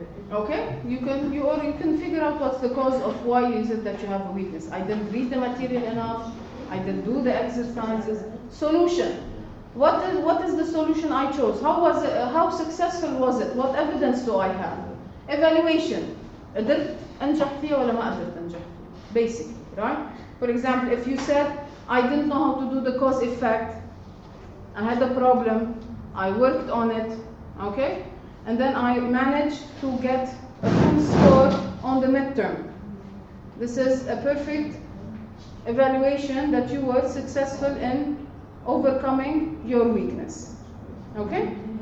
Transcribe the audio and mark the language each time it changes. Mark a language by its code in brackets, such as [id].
[en] Okay? You can figure out what's the cause of why is it that you have a weakness. I didn't read the material enough. I didn't do the exercises. Solution. What is the solution I chose? How was it? How successful was it? What evidence do I have? Evaluation. [ar] قدرت أنجح فيها ولا ما قدرت أنجح فيها? [en] Basically, right? For example, if you said, I didn't know how to do the cause effect, I had a problem, I worked on it, okay? And then I managed to get a full score on the midterm. This is a perfect evaluation that you were successful in overcoming your weakness. Okay?